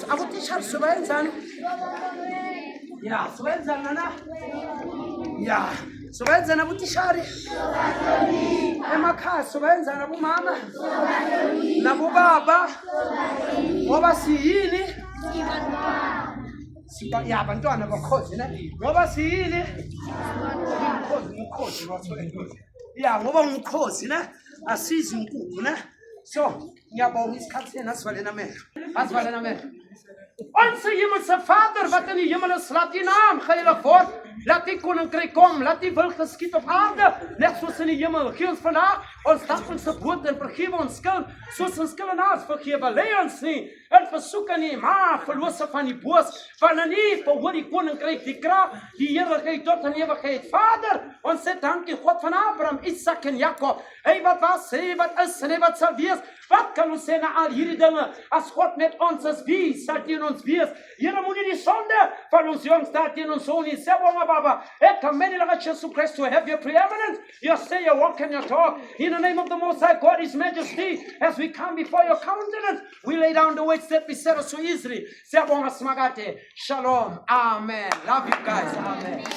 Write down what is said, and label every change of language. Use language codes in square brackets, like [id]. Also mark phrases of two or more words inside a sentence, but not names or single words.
[zu] abutishari sobayenzani ya sobayenzani nana ya sobayenzani abutishari emakhaya sobayenzani abomama nabobaba ngoba siyini ya bantwana bakhozi ne ngoba siyini umkhozi ya ngoba umkhozi ne asizi inkukhu ne so ngiyabonga isikhathi sena asivalena amehlo [af] Onze hemelse Vader wat in die hemel is, laat die naam geheilig word. Laat die koninkryk kom, laat die wil geskied op aarde, net soos in die hemel. Gee ons vandaag ons daglikse brood en vergewe ons skuld, soos ons skuldenaars vergewe. Lei ons nie in versoeking nie, maar verlos ons van die boos. Want in U behoort die koninkryk, die krag, die heerlikheid tot in ewigheid. Vader, ons sê dankie God van Abraham, Isak en Jakob. Hy wat was, hy wat is en hy wat sal wees. Wat kan ons sê na al hierdie dinge? As God met ons is, wie sal teen ons wees? Here, moenie die sonde van ons jongste teen ons soul nie. [en] Sê [zu] bonga baba, [en] ek commend Jesus Christ to have your preeminence. You say, you walk and you talk. In the name of the Most High God, His Majesty, as we come before your countenance, we lay down the weights that beset us so easily. [zu] Sê bonga smagate. [en] Shalom. Amen. Love you guys. Amen.